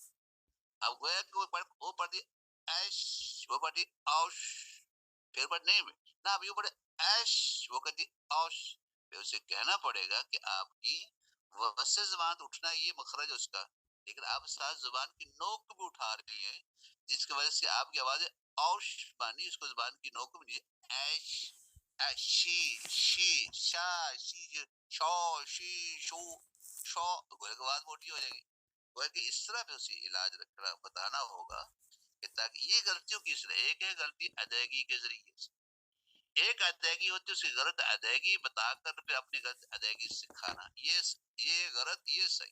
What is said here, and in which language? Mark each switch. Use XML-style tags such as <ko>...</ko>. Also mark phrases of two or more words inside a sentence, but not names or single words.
<ur>اب گویا کہ وہ پڑھتی ایش، وہ پڑھتی اوش، پھر پڑھنے میں نہ اب یوں پڑھے ایش، وہ کہتی اوش. پھر اسے کہنا پڑے گا کہ آپ کی وسط زبان اٹھنا یہ مخرج اس کا، لیکن آپ ساتھ زبان کی نوک کو بھی اٹھا رہی ہیں، جس کی وجہ سے آپ کی آواز اوش بانی، اس کو زبان کی نوک کو بھی ایش، شی شی شا شی شو شی شو شو، گویا کہ آواز موٹی ہو جائے گی. گویا کہ اس طرح پہ اسے علاج رکھنا بتانا ہوگا کہ تاکہ یہ غلطیوں کی اصلاح. ایک ہے غلطی ادائیگی کے ذریعے سے، ایک ادائیگی ہوتی ہے اس کی غلط ادائیگی بتا کر پھر اپنی غلط ادائیگی سکھانا، یہ غلط یہ صحیح.</ur>